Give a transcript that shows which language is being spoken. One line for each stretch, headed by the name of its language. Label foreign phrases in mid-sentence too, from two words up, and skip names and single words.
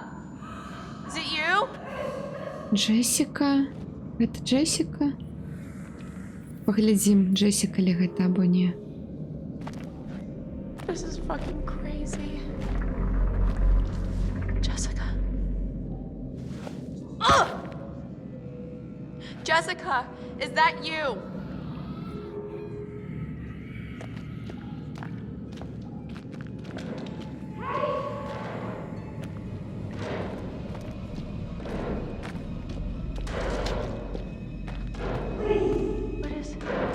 English: Is it you?
Belarusian: Джесіка? Гэта Джесіка? Паглядзім, Джесіка ли гэта або не.
English: This is fucking crazy. Jessica. Ugh! Jessica, is that you? What is it?